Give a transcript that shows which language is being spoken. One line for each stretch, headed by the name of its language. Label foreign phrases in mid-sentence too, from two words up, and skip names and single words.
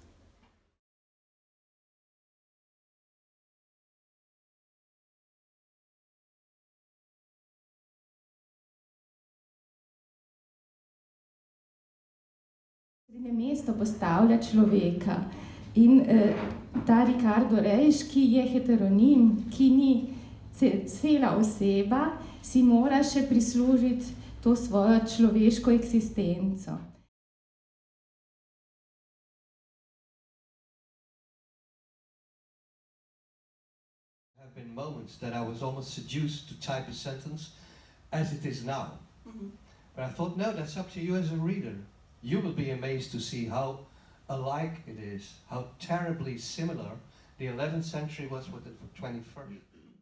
Slovenian: Srednje mesto postavlja človeka in ta Ricardo Reis, ki je heteronim, ki ni cela oseba, si mora še prislužiti to svojo človeško eksistenco.
English: There have been moments that I was almost seduced to type a sentence as it is now. But I thought, no, that's up to you as a reader. You will be amazed to see how alike it is, how terribly similar the 11th century was with the 21st.